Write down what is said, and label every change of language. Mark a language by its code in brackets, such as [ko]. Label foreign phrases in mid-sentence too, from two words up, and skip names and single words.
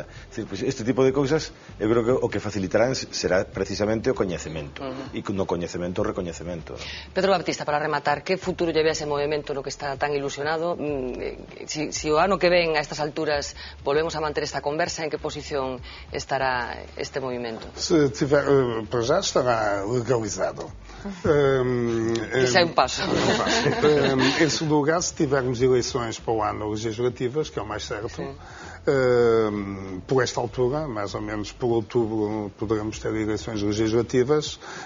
[gl] É dicir, pues, este tipo de cousas eu creo que o que facilitarán será precisamente o coñecemento, e no coñecemento o recoñecemento. Pedro Baptista, para rematar, que futuro lle ve a ese movimento no que está tan ilusionado? Si o ano que ven a estas alturas volvemos a manter esta conversa, en que posición estará este movimento? [pt] Se tiver, para já estará legalizado. Isso é um passo. Em segundo lugar, se tivermos eleições para o ano legislativas, que é o mais certo, por esta altura, mais ou menos por outubro, poderemos ter eleições legislativas.